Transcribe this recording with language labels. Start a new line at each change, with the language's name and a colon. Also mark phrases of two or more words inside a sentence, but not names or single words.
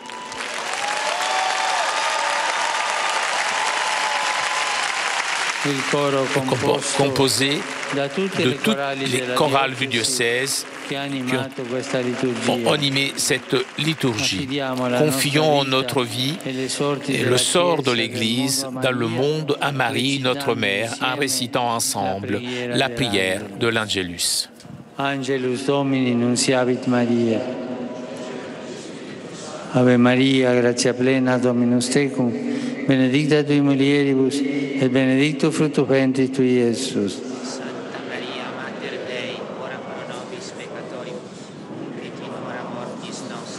French: composé de toutes les chorales du diocèse qui ont animé cette liturgie. Confions notre vie et le sort de l'Église dans le monde à Marie, notre Mère, en récitant ensemble la prière de l'Angelus.
Latin: Angelus Domini nunciavit Maria. Ave Maria, gratia plena, Dominus tecum, benedicta tui mulieribus, et benedictus fructus ventris tui, Iesus. Santa Maria, Mater Dei, ora pro nobis peccatoribus, et in hora mortis nostre.